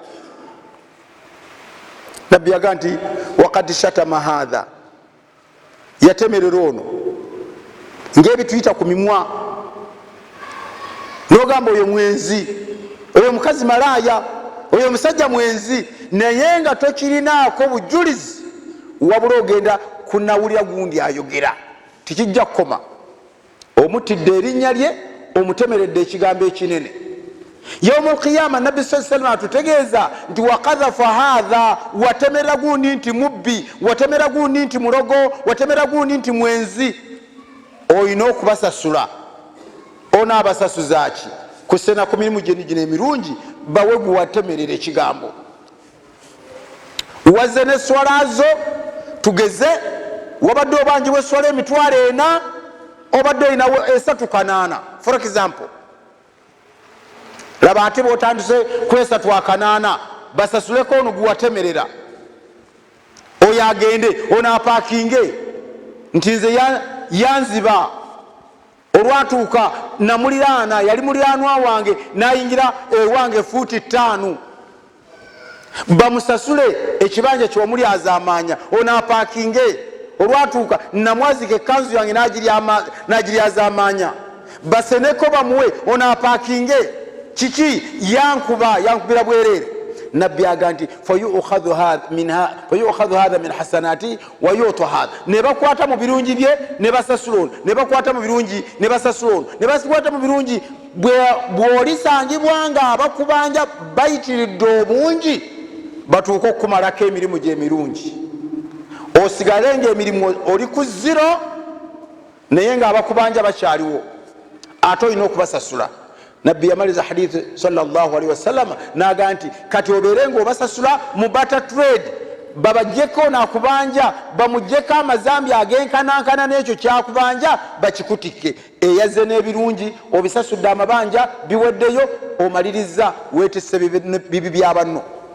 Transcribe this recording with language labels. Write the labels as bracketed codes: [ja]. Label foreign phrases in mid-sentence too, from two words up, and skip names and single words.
[lg] Nabbi yaga nti [ar] وقد شتم هذا, [lg] yatemerera ono ng'ebituyita ku mimwa, n'ogamba oyo mwenzi, oyo mukazi malaaya, oyo musajja mwenzi, naye nga tokirinaako bujulizi, wabula ogenda kunawulira gundi ayogera, tikijja kukoma. Omutidde erinnya lye, omutemeredde ekigambo ekinene. [ar] يوم القيامة [lg] Nabbi [ar] صلى الله عليه وسلم [lg] atutegeeza nti [ar] وقذف هذا, [lg] watemera gundi nti mubbi, watemera gundi nti mulogo, watemera gundi nti mwenzi. Oyina okubasasula. Ona abasasuza ki? Kusena ku mirimu gino emirungi bawe gwe watemerera ekigambo. Wazze n'esswala zo, tugeze wabadde obanjibwa esswala emitwalo 4, obadde olina 3 [en] for example. [lg] Laba ate bw'otandise ku 3 basasuleko ono gwe watemerera, oyo agende ono apaakinge nti nze yanziba, olwatuuka namuliraana, yali muliraanwa wange, nayingira ewange fuuti 5, bamusasule ekibanja ky'omulyazaamaanya, ono apaakinge, olwatuuka namwazika ekkanzu yange n'agiryazaamaanya, baseneko bamuwe, ono apaakinge. Kiki? Yankubira bwerere. Nabbi aga nti [ar] فيؤخذ هذا من حسنات ويعطى هذا, [lg] ne bakwata mu birungi bye ne basasula ono, ne bakwata mu birungi ne basasula ono, ne bakwata mu birungi. Bw'olisangibwa nga abakubanja bayitiridde obungi, batuuka okukumalako emirimu gy'emirungi, osigale ng'emirimu oli ku 0 naye ng'abakubanja bakyaliwo, ate olina okubasasula. Nabbi yamaliza hadithi [ar] صلى الله عليه وسلم [lg] naga nti kati obeere ng'obasasula mu [en] barter trade, [lg] babajjeko nakubanja, bamujjeko amazambi agenkanankana n'ekyo kyakubanja, bakikutikke. Eyazze n'ebirungi obisasudde amabanja biweddeyo, omaliriza weetisse bibi bya banno.